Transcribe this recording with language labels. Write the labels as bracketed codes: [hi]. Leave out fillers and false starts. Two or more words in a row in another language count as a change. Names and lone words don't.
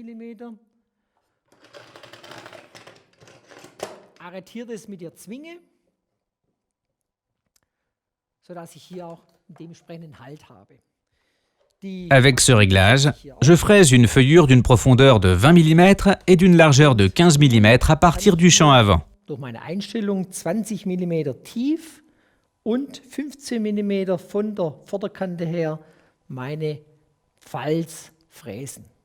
[fr] Avec ce réglage, je fraise une feuillure d'une profondeur de 20 mm et d'une largeur de 15 mm à partir du champ avant. [de] Und 15 mm von der Vorderkante her meine Falz fräsen.